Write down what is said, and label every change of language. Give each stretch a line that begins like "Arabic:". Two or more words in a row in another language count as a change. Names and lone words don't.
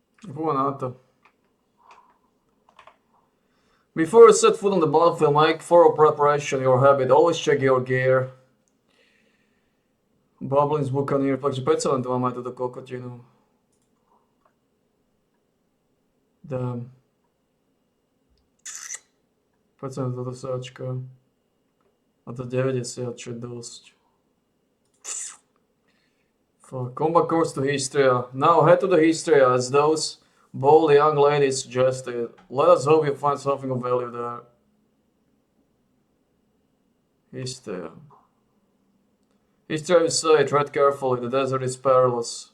Slovak: Fú na to.
English: Before you set foot on the battlefield, make thorough preparation your habit. Always check your gear.
Slovak: Bubblin's Buccaneer, takže predsa len tu máme aj túto kokotinu.
English: Damn.
Slovak: Predsa len toto sáčka. A to 90, čo je dosť.
English: Fuck. Combat course to Histria. Now head to the Histria as those bold young ladies suggested. Let us hope you find something of value there. Histria. Histria, you say, tread carefully, the desert is perilous.